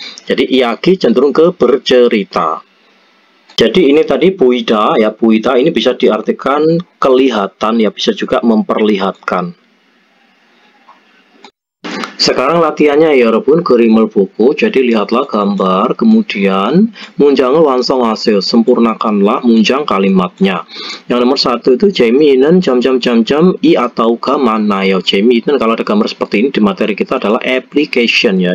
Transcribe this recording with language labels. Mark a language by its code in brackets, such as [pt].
[id] Jadi 이야기 cenderung ke bercerita. Jadi ini tadi 보이다 ya, 보이다 ini bisa diartikan kelihatan ya, bisa juga memperlihatkan. Sekarang latihannya ya 여러분, [ko] 그림을 보고, [id] jadi lihatlah gambar, kemudian [ko] 문장을 완성하세요. [id] sempurnakanlah 문장 kalimatnya. Yang nomor 1 itu [ko] 재미있는 점점점점 이 [id] atau [ko] 가 만나요. [id] 재미있는, kalau ada gambar seperti ini di materi kita adalah application ya.